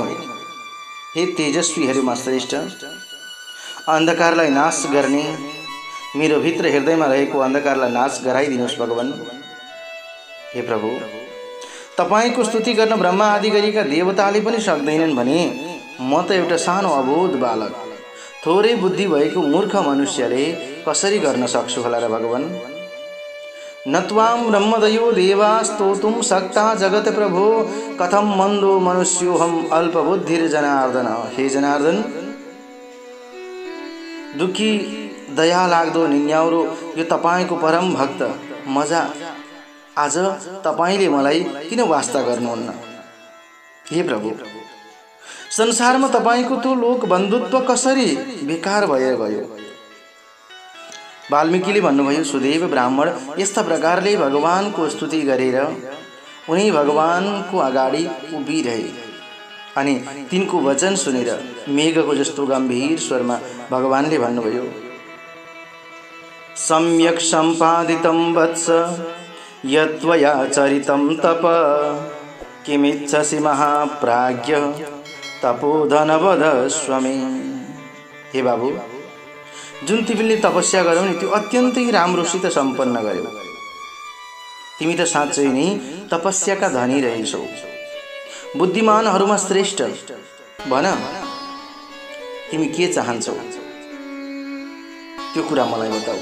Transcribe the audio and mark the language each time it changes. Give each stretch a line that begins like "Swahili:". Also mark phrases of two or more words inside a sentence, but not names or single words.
Nepali: हे तेजस्वीहरूमा श्रेष्ठ, अन्धकारलाई नाश गर्ने मेरो भित्र हृदयमा रहेको अन्धकारलाई नाश गराइदिनुहोस् भगवान। हे प्रभु, तपाईको स्तुति गर्न ब्रह्मा आदि गरीका देवताले पनि सक्दैनन् भने म त एउटा सानो अबोध बालक, थोरै बुद्धि भएको मूर्ख मनुष्यले कसरी गर्न सक्छु होला र भगवान।
Sanskrit: नत्वां ब्रह्मदयो देवा स्तोतुं सक्ता जगत प्रभो कथं मन्दो मनुष्योऽहं अल्पबुद्धिर्जनार्दन।
Nepali: हे जनार्दन, दुखी दया लाग्दो निन्याउरो यो तपाईको परम भक्त मजा आज तपाईले मलाई किन वास्ता गर्नुहुन्न। हे प्रभु, संसारमा तपाईको तो लोक बन्धुत्व कसरी बेकार भएर गयो। वाल्मीकिले भन्नुभयो, सुदेव ब्राह्मण यस्ता प्रकारले भगवानको स्तुति गरेर उनी भगवानको अगाडि उभिरहे अनि तिनको वचन सुनेर मेघको जस्तो गम्भीर स्वरमा भगवानले भन्नुभयो,
Sanskrit: सम्यक् सम्पादितं वत्स यत्त्वया चरितं तप किमिच्छसि महाप्राज्ञ तपोधन वदस्व मे।
Nepali: हे बाबु, जुन तिमीले तपस्या गर्यौ नि त्यो अत्यन्तै राम्रोसित सम्पन्न गर्यौ। तिमी त साँच्चै नै तपस्याका धनी रहेछौ, बुद्धिमानहरूमा श्रेष्ठ। भन, तिमी के चाहन्छौ त्यो कुरा मलाई बताऊ।